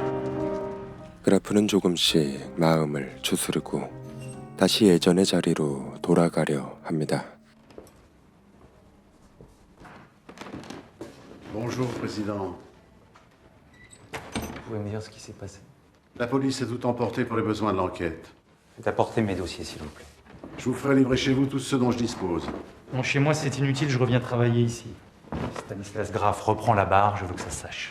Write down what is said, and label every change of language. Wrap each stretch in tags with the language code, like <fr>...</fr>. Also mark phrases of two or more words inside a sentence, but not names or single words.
<ko>그라프는 조금씩 마음을 추스르고 다시 예전의 자리로 돌아가려 합니다.</ko> <fr>Bonjour, Président. Vous pouvez me dire ce qui s'est passé? La police a tout emporté pour les besoins de l'enquête. Faites apporter mes dossiers, s'il vous plaît. Je vous ferai livrer chez vous tout ce dont je dispose. Bon, chez moi, c'est inutile, je reviens travailler ici. Stanislas Graff reprend la barre, je veux que ça se sache.</fr>